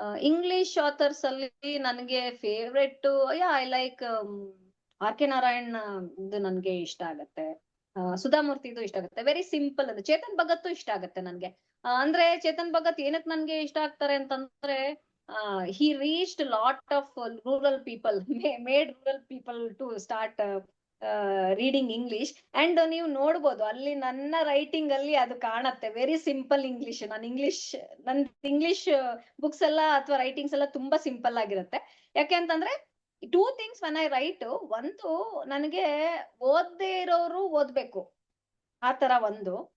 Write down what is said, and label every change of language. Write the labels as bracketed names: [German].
[Kannada] English author's ಅಲ್ಲಿ ನನಗೆ favourite [English] I like [Kannada] R K Narayan ಇದು ನನ್ಗೆ ಇಷ್ಟ ಆಗತ್ತೆ. ಸುಧಾಮೂರ್ತಿದು ಇಷ್ಟ ಆಗುತ್ತೆ. [English] Very simple. [Kannada] ಅಂದ್ರೆ ಚೇತನ್ ಭಗತ್ ಇಷ್ಟ ಆಗತ್ತೆ ನನ್ಗೆ. ಅಂದ್ರೆ ಚೇತನ್ ಭಗತ್ ಏನಕ್ ನನ್ಗೆ ಇಷ್ಟ ಆಗ್ತಾರೆ ಅಂತಂದ್ರೆ [English] he reached a lot of rural people, made rural people to start reading English. [Kannada] And ನೀವು ನೋಡ್ಬೋದು ಅಲ್ಲಿ ನನ್ನ ರೈಟಿಂಗ್ ಅಲ್ಲಿ ಅದು ಕಾಣತ್ತೆ, [English] Very simple English. [Kannada] ನನ್ ಇಂಗ್ಲಿಷ್ ಬುಕ್ಸ್ ಎಲ್ಲ ಅಥವಾ ರೈಟಿಂಗ್ಸ್ ಎಲ್ಲ ತುಂಬಾ ಸಿಂಪಲ್ ಆಗಿರುತ್ತೆ. ಯಾಕೆ ಅಂತಂದ್ರೆ [English] Two things when I write. [Kannada] ಒಂದು, ನನಗೆ ಓದ್ದೇ ಇರೋರು ಓದ್ಬೇಕು, ಆ ತರ ಒಂದು.